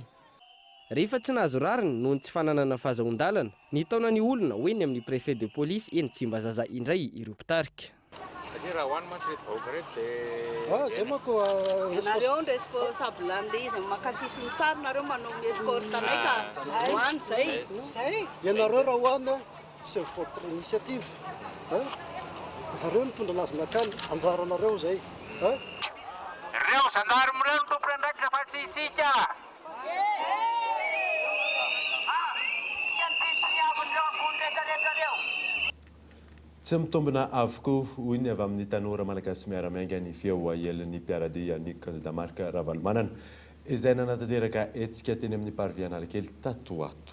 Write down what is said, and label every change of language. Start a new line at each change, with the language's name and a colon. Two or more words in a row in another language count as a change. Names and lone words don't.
Malagasy: Rehefa tsy nahazo rariny noho ny tsy fananana fahazon-dalana ny taona ny olona hoeny amin'ny
French: préfet de police
Malagasy: eny Tsimbazaza indray ireo mpitarika. Nareo responsable an'le izy makasisy ny tsara nareo manao escorte anay ka hoany zay. Ianareo raha hoany
French: c'est votre initiative.
Malagasy: Nareo nitondra anazy nakany anjaranareo zay. Reo zandarme reo tompony andraikitra fa tsy hitsika. Tsy mitombina avokoa hoy ny avy amin'ny tanora malagasy miaramianga ny feo ahelan'ny mpiaradia ny candidat Marc Ravalomanana izay nanatanteraka hetsika teny amin'ny parvis Analakely tato ato.